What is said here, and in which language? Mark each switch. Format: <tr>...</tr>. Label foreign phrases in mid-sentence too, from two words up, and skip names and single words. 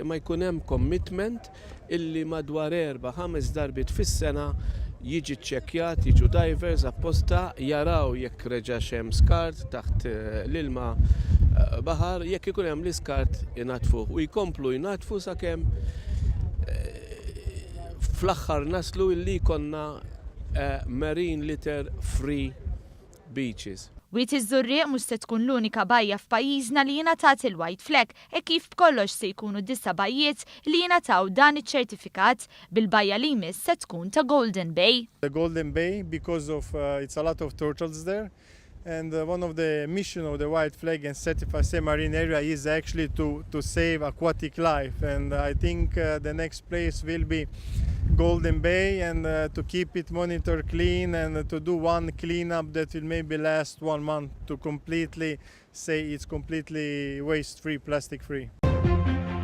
<mt>imma jkun hemm commitment illi madwar 4-5 darbit fis-sena jiġi ċċekkjat, jiġu divers apposta jaraw jekk reġax hemm skart taħt l-ilma baħar, jekk ikun hemm l-iskart jitnaddfu u jkomplu jitnaddfu sakemm fl-aħħar naslu illi jkollna</mt> <en>marine litter free beaches.</en> <mt>Wied Iż-Żurrieq mhux se tkun l-unika bajja f'pajjiżna li ngħatat il-White Flag kif b'kollox se jkunu disa bajjiet li ngħataw dan iċ-ċertifikat bil-bajja li jmiss se tkun ta' Golden Bay.</mt> <en>The Golden Bay because of it's a lot of turtles there. And one of the mission of the White Flag and Certified Safe Marine Area is actually to save aquatic life. And I think the next place will be Golden Bay and to keep it monitored clean and to do one cleanup that will maybe last 1 month to completely say it's completely waste-free, plastic-free.</en>